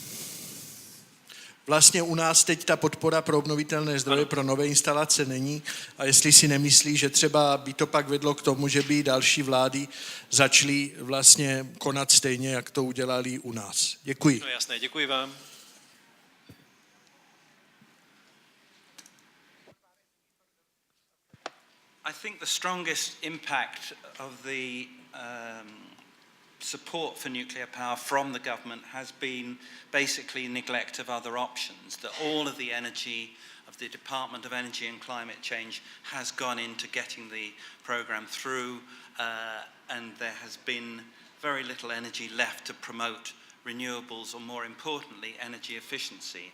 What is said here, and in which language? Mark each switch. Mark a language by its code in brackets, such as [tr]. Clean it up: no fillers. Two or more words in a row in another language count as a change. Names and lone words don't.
[cs] Vlastně u nás teď ta podpora pro obnovitelné zdroje, pro nové instalace není a jestli si nemyslí, že třeba by to pak vedlo k tomu, že by další vlády začaly vlastně konat stejně, jak to udělali u nás. Děkuji. No jasné, děkuji vám. [en] I think the strongest impact of the support for nuclear power from the government has been basically neglect of other options, that all of the energy of the Department of Energy and Climate Change has gone into getting the programme through, and there has been very little energy left to promote renewables, or more importantly, energy efficiency.